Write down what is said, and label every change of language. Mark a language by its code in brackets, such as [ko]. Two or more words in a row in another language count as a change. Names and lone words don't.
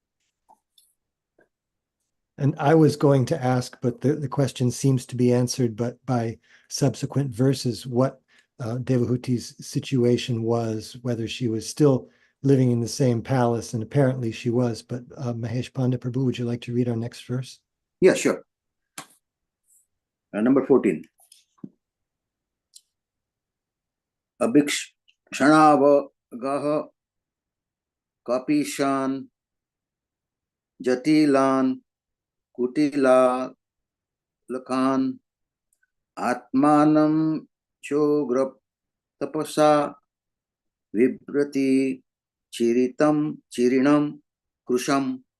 [en] And I was going to ask, but the question seems to be answered, but by subsequent verses, what Devahuti's situation was, whether she was still living in the same palace, and apparently she was. But Mahesh Pandit Prabhu, would you like to read our next verse? Yeah, sure. Number 14. [sa] Abhikshanavagaha kapishan jatilan kutila lakan atmanam chograp tapasa vibrati chirinam krusham.